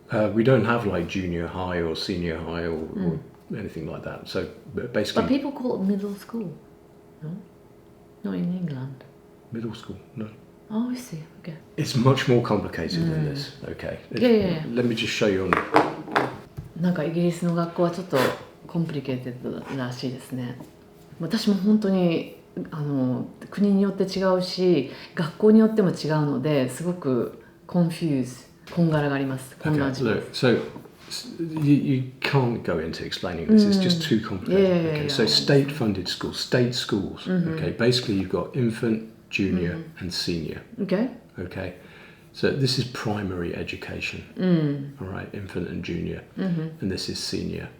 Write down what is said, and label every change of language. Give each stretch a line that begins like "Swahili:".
English: We don't have like junior high or senior high or anything like that. So basically. But people call it middle school. No? Not in England. Middle school, no. Oh, I see. Okay. It's much more complicated than this. Okay. Yeah. Let me just show you on.
Japanese: なんかイギリスの学校はちょっとコンプリケーテッドらしいですね。私も本当に国によって違うし、学校によっても違うのですごくこんがらがります。混乱します。
English: So you can't go into explaining this. It's just too complicated. So state-funded schools, state schools. Okay, basically you've got infant, junior, and senior. Okay. Okay, so this is primary education. All right, infant and junior, and this is senior.